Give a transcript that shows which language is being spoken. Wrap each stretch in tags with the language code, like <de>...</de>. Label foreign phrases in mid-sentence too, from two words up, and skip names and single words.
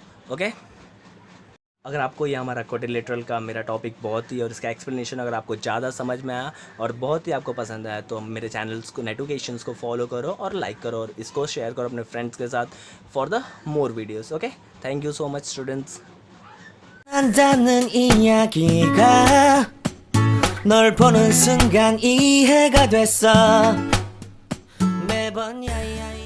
<hi>ओके, अगर आपको ये हमारा क्वाड्रिलेटरल का मेरा टॉपिक बहुत ही और इसका एक्सप्लेनेशन अगर आपको ज़्यादा समझ में आया और बहुत ही आपको पसंद आया तो मेरे चैनल्स को, नेटोकेशंस को फॉलो करो और लाइक करो और इसको शेयर करो अपने फ्रेंड्स के साथ</hi> <en>for the more videos. okay, thank you so much students.</en> <ko>한다는 이야기가 널 보는 순간 이해가 됐어 매번 야이</ko>